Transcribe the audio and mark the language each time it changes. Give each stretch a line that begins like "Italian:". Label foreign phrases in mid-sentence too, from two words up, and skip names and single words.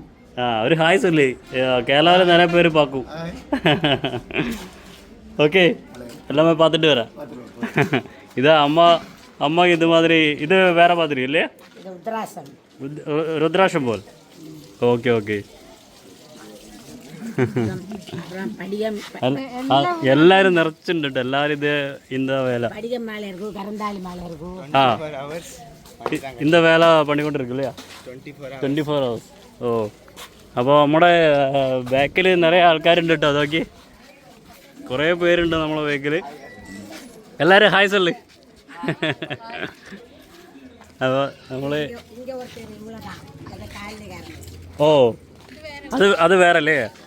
Tamil: ஒரு ஹாய் சொல்லி. கேரளாவில் நிறைய பேர் பார்க்கும். ஓகே, எல்லாமே பார்த்துட்டு வரேன். இதான் அம்மாக்கு இது மாதிரி. இது வேற மாதிரி இல்லையா? ருத்ராஷம் போல். ஓகே ஓகே.
Malayalam: എല്ലാരും നിറച്ചിട്ടുണ്ട്. എല്ലാരും ഇത്
Tamil: இந்த வேலை இந்த வேலை பண்ணிക്കൊണ്ടിരിക്കും இல்லையா?
English: 24 hours.
Malayalam: ഓ, അപ്പോൾ നമ്മുടെ ബാക്കിൽ നിറയെ ആൾക്കാരുണ്ട് കേട്ടോ. അതൊക്കെ കുറേ പേരുണ്ട് നമ്മളെ ബാക്കിൽ. എല്ലാവരും ഹായ് സൊല്ലു. അപ്പോൾ നമ്മൾ ഓ, അത് വേറെ അല്ലേ?